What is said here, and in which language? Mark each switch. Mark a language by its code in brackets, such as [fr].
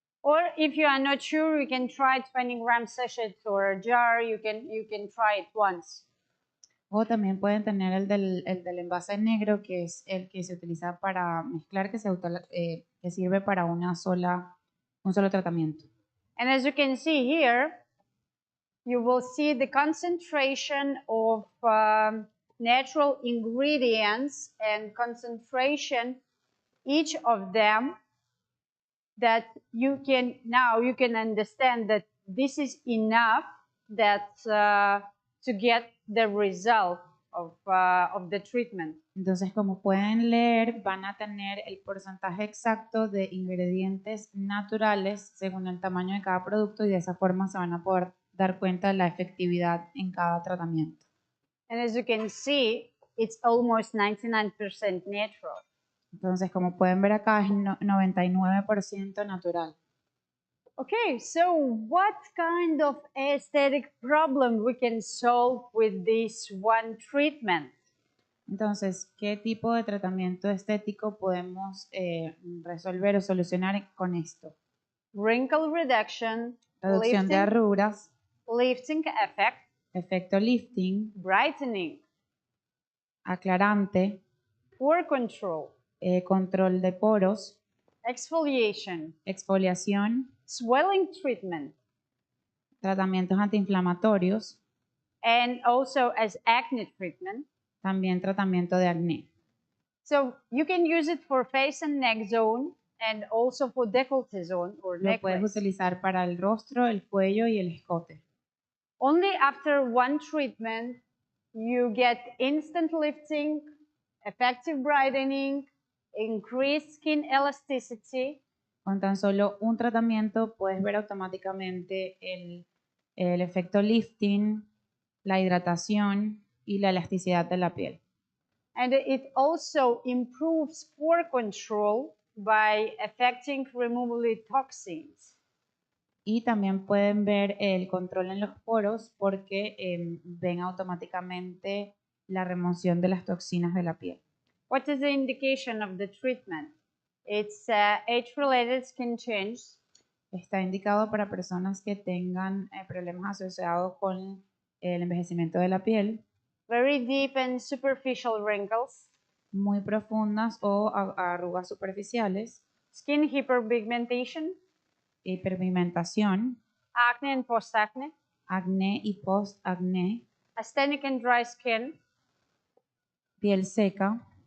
[en] Or if you are not sure, you can try 20-gram sachet or a jar. You can try it once. [es] O también pueden tener el del envase negro, que es el que se utiliza para mezclar, que sirve para un solo tratamiento. [en] And as you can see here, you will see the concentration of natural ingredients and concentration, each of them, that you can understand that this is enough that to get the result of the treatment. [es] Entonces, como pueden leer, van a tener el porcentaje exacto de ingredientes naturales según el tamaño de cada producto y de esa forma se van a poder dar cuenta de la efectividad en cada tratamiento. [en] And as you can see, it's almost 99% natural. [es] Entonces, como pueden ver acá, es 99% natural. [en] Okay, so what kind of aesthetic problem we can solve with this one treatment? [es] Entonces, ¿qué tipo de tratamiento estético podemos resolver o solucionar con esto? [en] Wrinkle reduction, [es] Reducción de [en] lifting, [es] arrugas, [en] lifting effect, [es] efecto lifting, [en] brightening, [es] aclarante, [en] pore control, [es] control de poros, [en] exfoliation, [es] exfoliación, [en] swelling treatment, [es] tratamientos antiinflamatorios, [en] and also as acne treatment. [es] también tratamiento de acné. [en] So you can use it for face and neck zone and also for décolleté zone or [es] Lo puedes [en] necklace. [es] utilizar para el rostro, el cuello y el escote. [en] Only after one treatment you get instant lifting, effective brightening, increased skin elasticity, [es] Con tan solo un tratamiento puedes ver automáticamente el efecto lifting, la hidratación y la elasticidad de la piel. [en] and it also improves pore control by affecting removal of toxins. [es] Y también pueden ver el control en los poros porque ven automáticamente la remoción de las toxinas de la piel. [en] What is the indication of the treatment? It's age-related skin change, [es] Está indicado para personas que tengan problemas asociados con el envejecimiento de la piel, [en] very deep and superficial wrinkles, [es] muy profundas o arrugas superficiales, [en] skin hyperpigmentation, [es] hiperpigmentación, [en] acne and post-acne, [es] acné y post-acné, [en] asthenic and dry skin, [es] piel seca